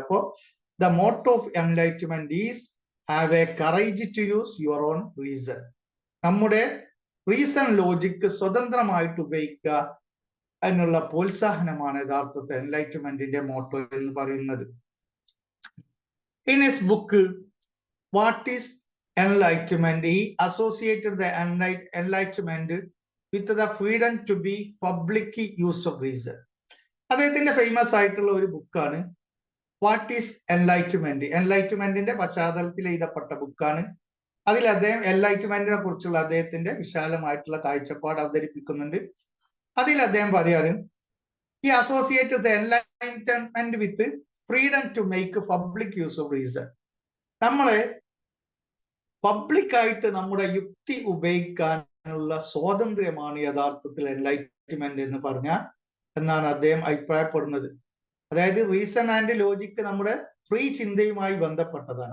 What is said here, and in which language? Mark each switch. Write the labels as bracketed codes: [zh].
[en] അപ്പോ the motto of enlightenment is have a courage to use your own reason. [ml] നമ്മുടെ reason logic സ്വതന്ത്രമായിട്ട് ഉപയോഗിക്കുക എന്നുള്ള പ്രോത്സാഹനമാണ് യഥാർത്ഥത്തിൽ എൻലൈറ്റ്മെന്റിന്റെ മോട്ടോ എന്ന് പറയുന്നത്. [en] In his book what is enlightenment, he associated the enlightenment with the freedom to be public use of reason. [ml] അദ്ദേഹത്തിന്റെ famous ആയിട്ടുള്ള ഒരു ബുക്കാണ് വാട്ട് ഈസ് എൻലൈറ്റ്മെന്റ്. എൻലൈറ്റ്മെന്റിന്റെ പശ്ചാത്തലത്തിൽ എഴുതപ്പെട്ട ബുക്കാണ്. അതിൽ അദ്ദേഹം എൻലൈറ്റ്മെന്റിനെ കുറിച്ചുള്ള അദ്ദേഹത്തിന്റെ വിശാലമായിട്ടുള്ള കാഴ്ചപ്പാട് അവതരിപ്പിക്കുന്നുണ്ട്. അതിൽ അദ്ദേഹം പറയാറ്, [en] he associated the enlightenment with freedom to make public use of reason. [ml] നമ്മള് പബ്ലിക്കായിട്ട് നമ്മുടെ യുക്തി ഉപയോഗിക്കാനുള്ള സ്വാതന്ത്ര്യമാണ് യഥാർത്ഥത്തിൽ എൻലൈറ്റ്മെന്റ് എന്ന് പറഞ്ഞാൽ എന്നാണ് അദ്ദേഹം അഭിപ്രായപ്പെടുന്നത്. അതായത് റീസൺ ആൻഡ് ലോജിക്ക് നമ്മുടെ ഫ്രീ ചിന്തയുമായി ബന്ധപ്പെട്ടതാണ്.